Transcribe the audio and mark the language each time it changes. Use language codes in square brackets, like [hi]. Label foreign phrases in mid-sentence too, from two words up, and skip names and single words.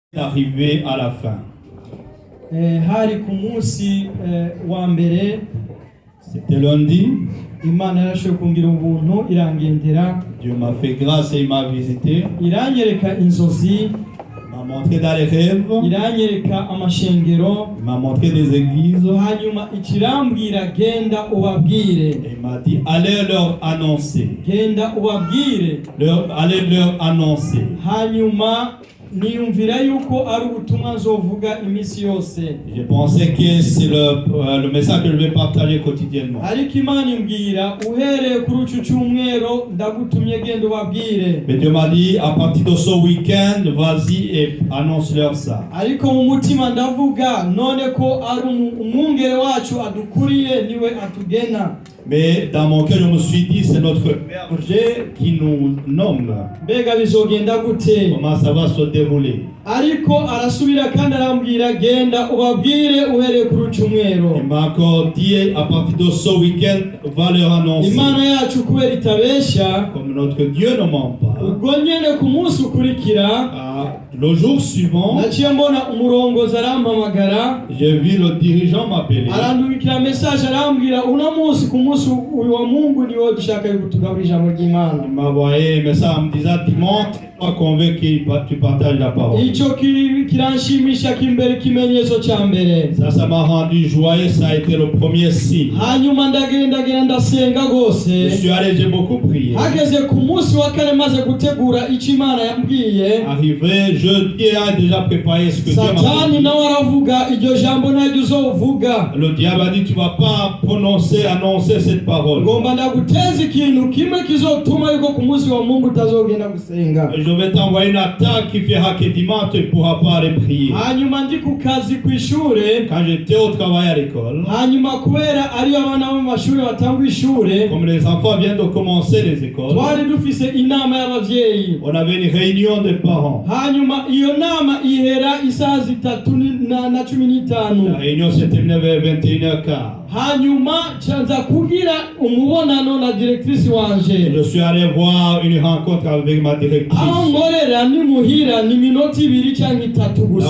[fr] Arrivé à la fin. [rn] Hari ku munsi wa mbere, [fr] c'était lundi. [rn] Imana yarashoboye kungira ubuntu irangendera. [fr] Dieu m'a fait grâce et il m'a visité. [rn] Iranyereka inzozi. [fr] M'a montré dans les rêves. [rn] Iranyereka amashengero. [fr] M'a montré des églises. [rn] Hanyuma ikirambwira genda ubabwire. [fr] Et m'a dit allez leur annoncer. [rn] Genda ubabwire. [fr] Allez leur annoncer. [rn] Hanyuma niyumvira yuko ari ubutumwa nzovuga imisi yose. [fr] Je pensais que c'est le message que je vais partager quotidiennement. [rn] Ariko Imana imbwira uhereye kuri ucu cyumweru ndagutumye genda ubabwire. [fr] Mais Dieu m'a dit à partir de ce week-end vas-y et annonce-leur ça. [rn] Ariko mu mutima ndavuga none ko ari umwungere wacu adukuriye niwe atugena. [fr] Mais dans mon cœur, je me suis dit, c'est notre berger qui nous nomme. [rn] Mbega bizogenda gute? [fr] Comment ça va se dérouler? [rn] Ariko arasubira kandi arambwira genda ubabwire uhereye kuri cyumweru. [fr] Il m'a encore dit à partir de ce week-end, va leur annoncer. [rn] Imana yacu kubera itabesha. [fr] Comme notre Dieu ne ment pas. [rn] Ubwo nyene ku munsi ukurikira, [fr] le jour suivant, [rn] naciye mbona umurongozi arampamagara. [fr] J'ai vu le dirigeant m'appeler. [rn] Arandungikira message arambwira uno munsi ku munsi uyu wa Mungu niwo dushaka kutugaburira ijambo ry'Imana. [fr] Il m'a envoyé un message en me disant montre-toi convaincu que tu partages la parole. [rn] Ico kiranshimisha kimbere kimenyetso cya mbere. [fr] Ça m'a rendu joyeux, ça a été le premier signe. [rn] Hanyuma ndagenda ndasenga gose. [fr] Je suis allé, j'ai beaucoup prié. [rn] Hageze ku munsi wa kane maze gutegura icyo Imana yambwiye. [fr] Arrivé jeudi, a déjà préparé ce que Dieu m'a dit. [rn] Satani nawe aravuga iryo jambo naryo uzovuga. [fr] Le diable a dit tu vas pas annoncer cette parole. [rn] Ngomba ndaguteza ikintu kimwe kizotuma yuko ku munsi wa Mungu utazogenda gusenga. [fr] Je vais t'envoyer une attaque qui fera que dimanche tu ne pourras pas aller prier. [rn] Hanyuma ndi ku kazi ku ishure. [fr] Quand j'étais au travail à l'école. [rn] Hanyuma kubera ari abana mu mashuri batangwa ishure. [fr] Comme les enfants viennent de commencer les écoles. [rn] Twari dufise inama y'abavyeyi. [fr] On avait une réunion de parents. [rn] Hanyuma iyo nama ihera isaha 3:15. [fr] La réunion s'est terminée vers 21h15. [rn] Hanyuma chanza kugira umubonano na directrice wanje. [fr] Je suis allé voir une rencontre avec ma directrice. [rn] Ngorera ni muhira ni minoti 2 cyangwa 3 gusa.